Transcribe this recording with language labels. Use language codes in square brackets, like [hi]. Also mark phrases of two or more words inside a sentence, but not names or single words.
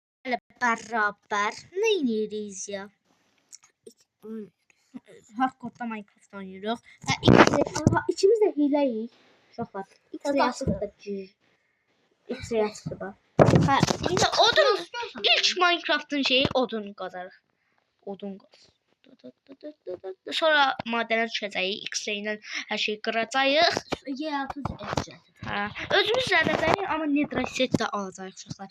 [tr] beraber ne yeriz ya? Hardcore'da Minecraft oynuyoruz. [az] İkimiz de hileyiz. Uşaqlar. X-ray açdı da. Ha, indi odun. İlk Minecraft'ın şeyi odun qazarıq. Odun qaz. Sonra madənə düşəcəyik. X-ray ilə hər şeyi qıracağıq. Özümüz zədəcəyik, amma [en] nether set [az] də alacağıq uşaqlar.